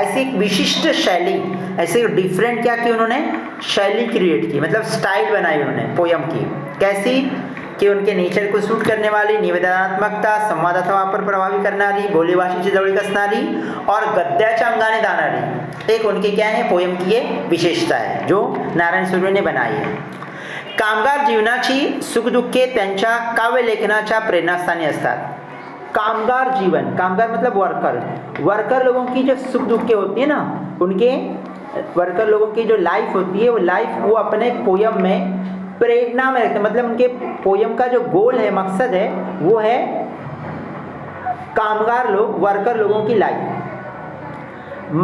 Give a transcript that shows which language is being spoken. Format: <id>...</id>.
<hi>ऐसी एक विशिष्ट शैली, ऐसे डिफरेंट क्या की उन्होंने शैली क्रिएट की, मतलब स्टाइल बनाई उन्होंने पोयम की। कैसी कि उनके नेचर को सूट करने वाली,</hi> <mr>निवेदनात्मकता, संवादाचा वापर प्रभावी करणारी, बोली भाषेची जवळीक असणारी और गद्याच्या अंगाने दानारी,</mr> <hi>एक उनके क्या है पोयम की ये विशेषता है जो नारायण सुर्वे ने बनाई है।</hi> <mr>कामगार जीवनाची सुखदुःखे त्यांच्या काव्यलेखनाच्या प्रेरणास्थानी असतात।</mr> <hi>कामगार जीवन, कामगार मतलब वर्कर, वर्कर लोगों की जो सुख दुःखे होती है ना, उनके वर्कर लोगों की जो लाइफ होती है वो लाइफ वो अपने पोयम में प्रेरणा में रखते, मतलब उनके पोयम का जो गोल है, मकसद है, वो है कामगार लोग, वर्कर लोगों की लाईफ।</hi>